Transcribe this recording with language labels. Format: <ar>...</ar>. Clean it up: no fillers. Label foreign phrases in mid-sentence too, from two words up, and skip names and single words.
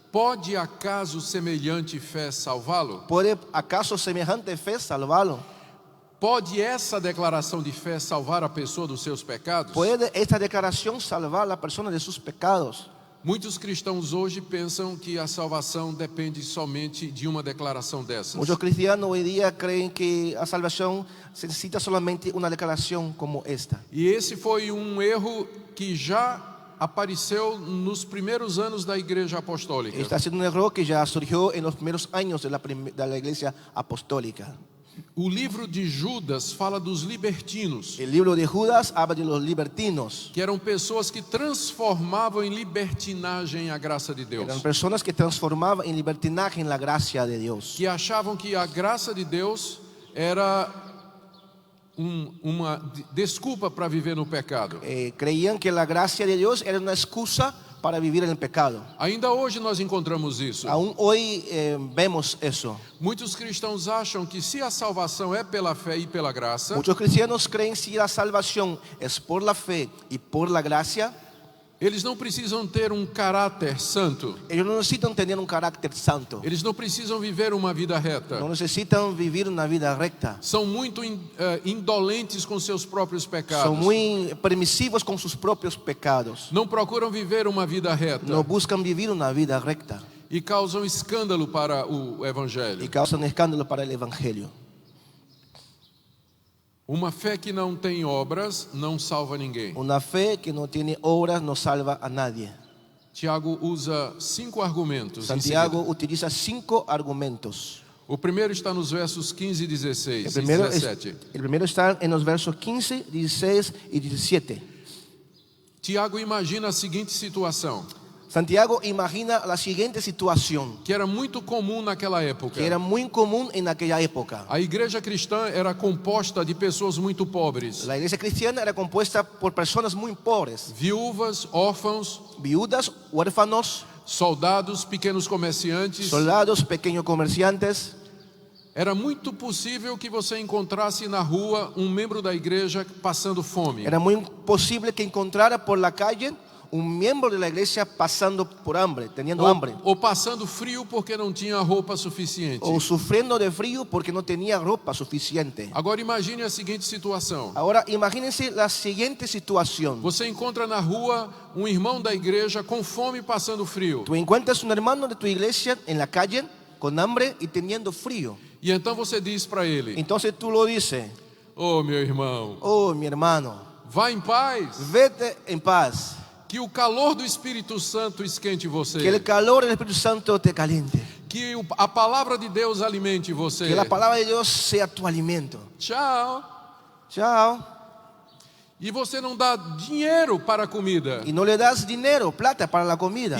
<pt>pode acaso semelhante fé salvá-lo?</pt> <es>¿puede acaso semejante fe salvarlo?</es> <pt>Pode essa declaração de fé salvar a pessoa dos seus pecados?</pt> <es>¿Puede esta declaración salvar a la persona de sus pecados?</es> <pt>Muitos cristãos hoje pensam que a salvação depende somente de uma declaração dessas.</pt> <es>Muchos cristianos hoy día creen que la salvación se necesita solamente una declaración como esta.</es> <pt>E esse foi um erro que já apareceu nos primeiros anos da Igreja Apostólica.</pt> <es>Está siendo un error que ya surgió en los primeros años de la iglesia apostólica.</es> <pt>O livro de Judas fala dos libertinos,</pt> <es>El libro de Judas habla de los libertinos.</es> <pt>que eram pessoas que transformavam em libertinagem a graça de Deus,</pt> <es>Eran personas que transformaban en libertinaje en la gracia de Dios.</es> <pt>que achavam que a graça de Deus era uma desculpa para viver no pecado.</pt> <es>Creían que la gracia de Dios era una excusa para vivir en el pecado.</es> <pt>Ainda hoje nós encontramos isso.</pt> <es>Aún hoy vemos eso.</es> <pt>Muitos cristãos acham que se a salvação é pela fé e pela graça,</pt> <es>Muchos cristianos creen si la salvación es por la fe y por la gracia,</es> <pt>eles não precisam ter um caráter santo.</pt> <es>ellos no necesitan tener un carácter santo.</es> <pt>Eles não precisam viver uma vida reta.</pt> <es>No necesitan vivir una vida recta.</es> <pt>São muito indolentes com seus próprios pecados.</pt> <es>Son muy permisivos con sus propios pecados.</es> <pt>Não procuram viver uma vida reta.</pt> <es>No buscan vivir una vida recta</es> <pt>E causam escândalo para o</pt> <es>y</es> <pt>evangelho.</pt> <es>causan escándalo para el evangelio.</es> <pt>Uma fé que não tem obras não salva ninguém.</pt> <es>Una fe que no tiene obras no salva a nadie.</es> <pt>Tiago usa 5 argumentos. em</pt> <es>Santiago</es> <pt>seguida.</pt> <es>utiliza 5 argumentos.</es> <pt>O primeiro está nos versos 15 e 16</pt> <es>El</es> <pt>e</pt> <es>primero,</es> <pt>17.</pt> <es>el primero está en los versos 15, 16 y 17.</es> <pt>Tiago imagina a seguinte situação,</pt> <es>Santiago imagina la siguiente situación</es> <pt>que era muito comum naquela época.</pt> <es>que era muy común en aquella época.</es> <pt>A igreja cristã era composta de pessoas muito pobres,</pt> <es>La iglesia cristiana era compuesta por personas muy pobres,</es> <pt>viúvas, órfãos,</pt> <es>viudas, huérfanos,</es> <pt>soldados, pequenos comerciantes.</pt> <es>soldados, pequeños comerciantes.</es> <pt>Era muito possível que você encontrasse na rua um membro da igreja passando fome,</pt> <es>Era muy posible que encontrara por la calle un miembro de la iglesia pasando por hambre, teniendo hambre,</es> <pt>ou passando frio porque não tinha roupa suficiente.</pt> <es>o sufriendo de frío porque no tenía ropa suficiente.</es> <pt>Agora imagine a seguinte situação.</pt> <es>Ahora imagínense la siguiente situación.</es> <pt>Você encontra na rua um irmão da igreja com fome e passando frio.</pt> <es>Tú encuentras un hermano de tu iglesia en la calle con hambre y teniendo frío.</es> <pt>E então você diz para ele:</pt> <es>Entonces tú lo dices,</es> <pt>Oh, meu irmão,</pt> <es>Oh, mi hermano,</es> <pt>vá em paz.</pt> <es>vete en paz.</es> <pt>Que o calor do Espírito Santo esquente você.</pt> <es>Que el calor del Espíritu Santo te caliente.</es> <pt>Que a palavra de Deus alimente você.</pt> <es>Que la palabra de Dios sea tu alimento.</es> <pt>Tchau.</pt> <es>Chao.</es> <pt>E você não dá dinheiro para a comida.</pt> <es>Y no le das dinero, plata para la comida.</es>